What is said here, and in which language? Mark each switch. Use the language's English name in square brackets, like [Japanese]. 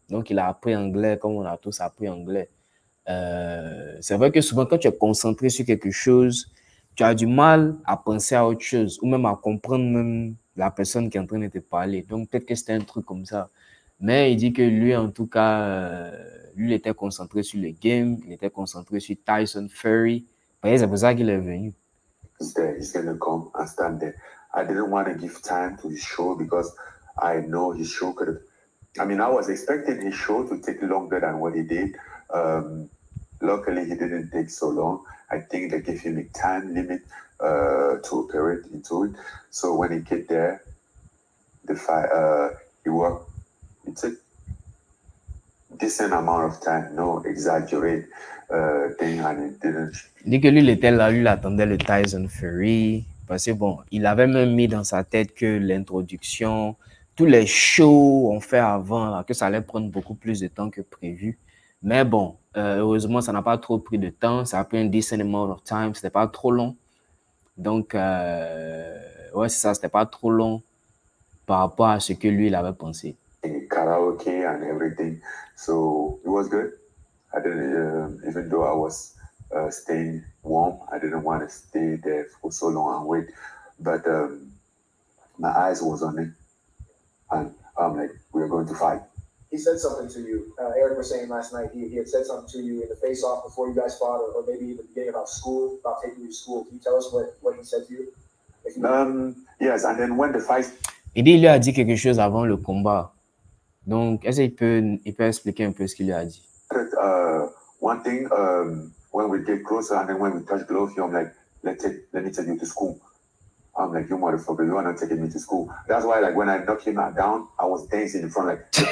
[French] Donc, il a appris anglais comme on a tous appris anglais. C'est vrai que souvent, quand tu es concentré sur quelque chose, tu as du mal à penser à autre chose ou même à comprendre même la personne qui est en train de te parler. Donc, peut-être que c'était un truc comme ça. Mais il dit que lui, en tout cas, lui, il était concentré sur le game, il était concentré sur Tyson Fury. C'est pour ça qu'il est venu. [English] He's there, he's going to come and stand there. I didn't want to give time to his show because I know his show could have... I mean, I was expecting his show to take longer than what he did. Luckily, he didn't take so long. I think they gave him a time limit to operate into it. So when he get there, the fight, he worked. It's a decent amount of time, no exaggerate thing, and it didn't. [French] Il dit que lui, il était là, lui, il attendait le Tyson Fury. Parce que bon, il avait même mis dans sa tête que l'introduction, tous les shows ont fait avant, là, que ça allait prendre beaucoup plus de temps que prévu. Mais bon, heureusement, ça n'a pas trop pris de temps. Ça a pris un [English] decent amount of time. [French] C'était pas trop long. Donc, ouais, c'est ça, c'était pas trop long par rapport à ce que lui, il avait pensé. [English] Karaoke and everything. So it was good. I didn't, even though I was staying warm, I didn't want to stay there for so long and wait. But my eyes was on it. And I'm like, we're going to fight. He said something to you. Eric was saying last night he had said something to you in the face-off before you guys fought, or maybe in the beginning about school, about taking you to school. Can you tell us what he said to you? Yes, and then when the fight... [French] Il dit, il lui a dit quelque chose avant le combat. Donc, est-ce qu'il peut expliquer un peu ce qu'il lui a dit? [English] One thing, when we get closer and then when we touch gloves, I'm like, let me take you to school. I'm like, you motherfucker, you are not taking me to school. That's why, like, when I knocked him down, I was dancing in front, like...